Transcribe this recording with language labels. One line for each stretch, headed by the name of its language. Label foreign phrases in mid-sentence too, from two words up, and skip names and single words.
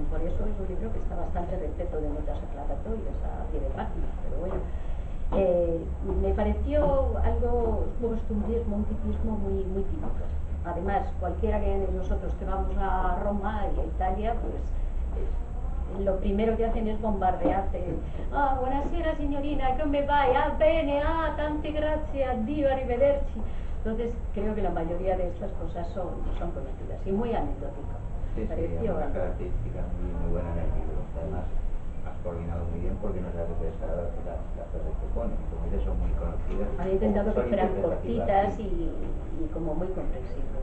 Spanish: Por eso es un libro que está bastante repleto de notas aclaratorias a pie de página, pero bueno, me pareció algo, un costumbrismo, un tipismo muy típico. Además, cualquiera de nosotros que vamos a Roma y a Italia, pues lo primero que hacen es bombardearte.
Italian: Buonasera signorina, come vai? Bene, tante grazie, addio, arrivederci.
Spanish: Entonces creo que la mayoría de estas cosas son conocidas y muy anecdótico. Sí, es una característica muy buena en el libro. Además, has coordinado muy bien porque no sabes qué es las frases que ponen. Como dices, son muy conocidas. Han intentado que fueran cortitas y como muy comprensibles.